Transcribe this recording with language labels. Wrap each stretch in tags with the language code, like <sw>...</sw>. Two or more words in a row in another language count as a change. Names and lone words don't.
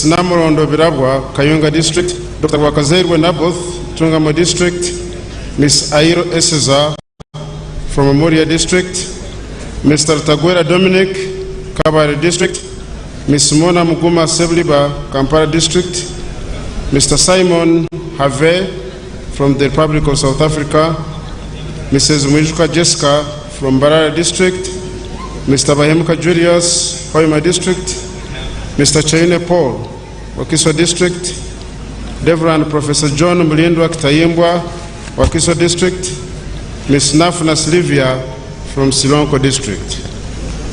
<en>Namorondo Birabwa, Kayunga District, Dr. Wakazerwe Naboth, Tungamo District, Ms. Airo Eseza from Amoria District, Mr. Tagwera Dominic, Kabari District, Ms. Mona Muguma Sebliba, Kampala District, Mr. Simon Have from the Republic of South Africa, Mrs. Mwijuka Jessica from Barara District, Mr. Bahemuka Julius, Hoima District, Mr. Chaine Paul, Wakiso District, Reverend Professor John Mulindwa Kitayimbwa, Wakiso District, Ms. Nafuna Silvia from Silonko District.</en>